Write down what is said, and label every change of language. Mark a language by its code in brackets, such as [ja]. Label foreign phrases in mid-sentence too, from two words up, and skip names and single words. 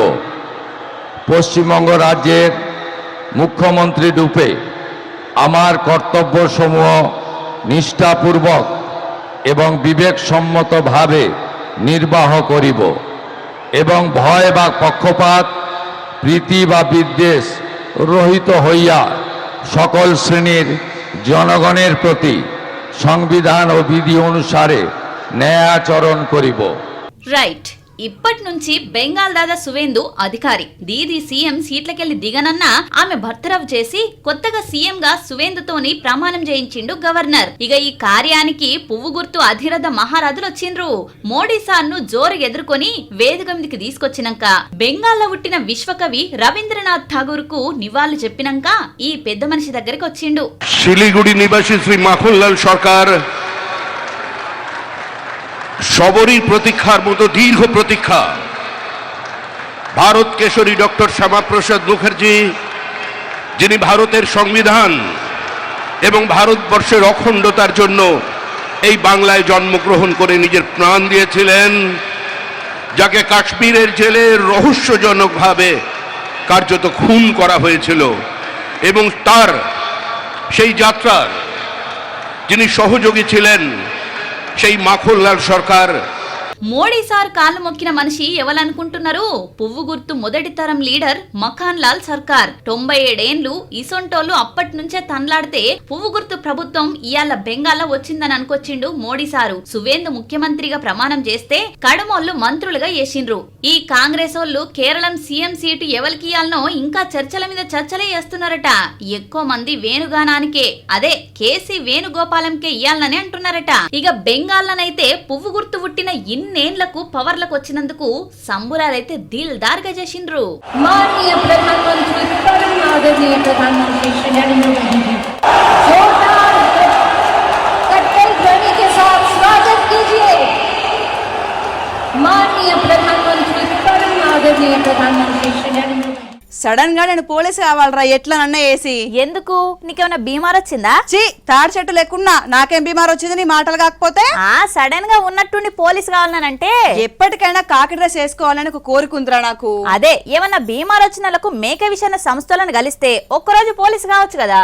[bn] পশ্চিমবঙ্গ রাজ্যের মুখ্যমন্ত্রী রূপে আমার কর্তব্যসমূহ নিষ্ঠাপূর্বক এবং বিবেকসম্মতভাবে নির্বাহ করিব এবং ভয় বা পক্ষপাত প্রীতি বা বিদ্বেষ রহিত হইয়া সকল শ্রেণীর জনগণের প্রতি সংবিধান ও বিধি অনুসারে ন্যায়াচরণ করিব। [te] రైట్, ఇప్పటి నుంచి బెంగాల్ దాదా సువేందు అధికారి దీది సీఎం సీట్లకెళ్లి దిగనన్నా ఆమె భర్తరఫ్ చేసి కొత్తగా సీఎం గా సువేందుతోని ప్రమాణం చేయించిండు గవర్నర్. ఇక ఈ కార్యానికి పువ్వు గుర్తు అధిరథ మహారాజులు వచ్చిండ్రు. మోడీ సార్ ను జోరు ఎదుర్కొని వేదిక మీదకి తీసుకొచ్చినాక బెంగాల్లో పుట్టిన విశ్వకవి రవీంద్రనాథ్ ఠాగూర్ కు నివాళులు చెప్పినాక ఈ పెద్ద మనిషి దగ్గరికి వచ్చిండు. [bn] শিলিগুড়ি নিবাসী শ্রী মাখনলাল সরকার সবরীর প্রতীক্ষার মতো দীর্ঘ প্রতীক্ষা ভারত কেশরী ডক্টর শ্যামাপ্রসাদ মুখার্জি, যিনি ভারতের সংবিধান এবং ভারতবর্ষের অখণ্ডতার জন্য এই বাংলায় জন্মগ্রহণ করে নিজের প্রাণ দিয়েছিলেন, যাকে কাশ্মীরের জেলে রহস্যজনকভাবে কার্যত খুন করা হয়েছিল, এবং তার সেই যাত্রার যিনি సహయోగి ছিলেন সেই মাখনলাল সরকার. [te] మోడీ సార్ కాళ్ళు మొక్కిన మనిషి ఎవరనుకుంటున్నారు? పువ్వు గుర్తు మొదటి తరం లీడర్ మఖాన్ లాల్ సర్కార్. 97 ఏండ్లు ఇసొంటోళ్ళు అప్పటి నుంచే తన్లాడితే పువ్వు గుర్తు ప్రభుత్వం ఇయాల బెంగాల్లో వచ్చిందని అనుకొచ్చిండు మోడీ సారు. సువేందు ముఖ్యమంత్రిగా ప్రమాణం చేస్తే కడమోళ్ళు మంత్రులుగా చేసిండ్రు. ఈ కాంగ్రెస్ వాళ్ళు కేరళం సీఎం సీటు ఎవరికి ఇయ్యాలనో ఇంకా చర్చల మీద చర్చలే చేస్తున్నారట. ఎక్కువ మంది వేణుగానానికే, అదే కేసీ వేణుగోపాలంకే ఇయ్యాలనని అంటున్నారట. ఇక బెంగాల్లోనైతే పువ్వు గుర్తు పుట్టిన నేన్లకు పవర్లకు వచ్చినందుకు సంబురాలైతే దిల్దార్ గా చేసిండ్రు. [hi] माननीय प्रधानमंत्री परम आदरणीय प्रधानमंत्री श्री नरेंद्र मोदी जी, जोरदार कट्टल ध्वनि के साथ स्वागत कीजिए माननीय प्रधानमंत्री परम आदरणीय प्रधानमंत्री श्री नरेंद्र मोदी। [te] సడన్ గా నేను పోలీసు కావాలరా ఎట్లనన్నా వేసి. ఎందుకు? నీకేమైనా బీమార్ వచ్చిందా? తాడి చెట్టు లేకున్నా నాకేం బీమార్ వచ్చింది నీ మాటలు కాకపోతే? సడన్ గా ఉన్నట్టుండి పోలీసు కావాలనంటే ఎప్పటికైనా కాకి డ్రెస్ వేసుకోవాలని ఒక కోరిక ఉందిరా నాకు. అదే ఏమన్నా బీమార్ వచ్చిన వాళ్ళకు మేక విషయ సంస్థలను కలిస్తే ఒక్కరోజు పోలీసు కావచ్చు కదా.